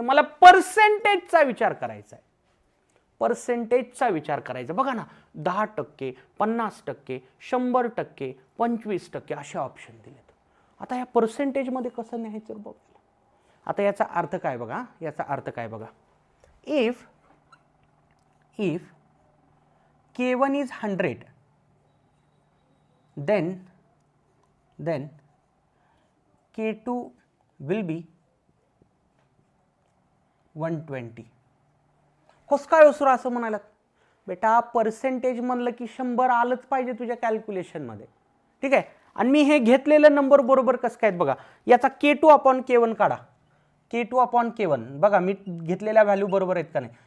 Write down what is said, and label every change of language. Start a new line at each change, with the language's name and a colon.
Marathi: मला पर्सेंटेजचा विचार करायचा आहे. पर्सेंटेजचा विचार करायचा. बघा ना 10%, 50%, 100%, 25% असे ऑप्शन दिलेत. आता या पर्सेंटेजमध्ये कसं न्यायचं बघा. आता याचा अर्थ काय बघा, याचा अर्थ काय बघा.
English: If K1 is 100, then K2 will be 120.
Marathi: कसं काय असं असं म्हणायला? बेटा पर्सेंटेज म्हणलं की 100 आलंच पाहिजे तुझ्या कॅल्क्युलेशनमध्ये. ठीक आहे. आणि मी हे घेतलेलं नंबर बरोबर कसं काय बघा. याचा K2 अपॉन K1 काढा. K2 अपॉन K1 बघा मी घेतलेल्या व्हॅल्यू बरोबर आहेत का नाही.